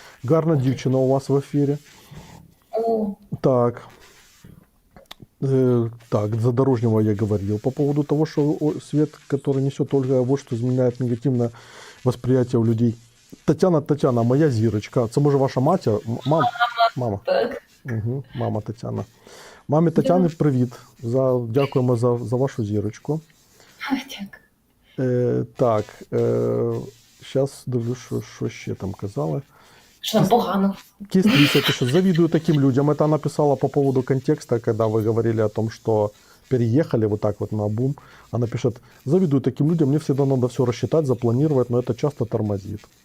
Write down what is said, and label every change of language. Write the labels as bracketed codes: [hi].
[uk] Гарна дівчина у вас в ефірі. О, Так. [ru] Так, Задорожнего я говорил по поводу того, что свет, который несет Ольга, вот что изменяет негативное восприятие у людей. [uk] Тетяна, моя зірочка. Це може ваша матір? Мама. так. Угу, мама Тетяна. Мамі Тетяни, привіт. Дякуємо за вашу зірочку. Дякую. Так, зараз дивлюсь, що ще там казали. Що там погано? [ru] Кистрица пишет, завидую таким людям. Это она писала по поводу контекста, когда вы говорили о том, что переехали вот так вот на бум. Она пишет, завидую таким людям, мне всегда надо все рассчитать, запланировать, но это часто тормозит.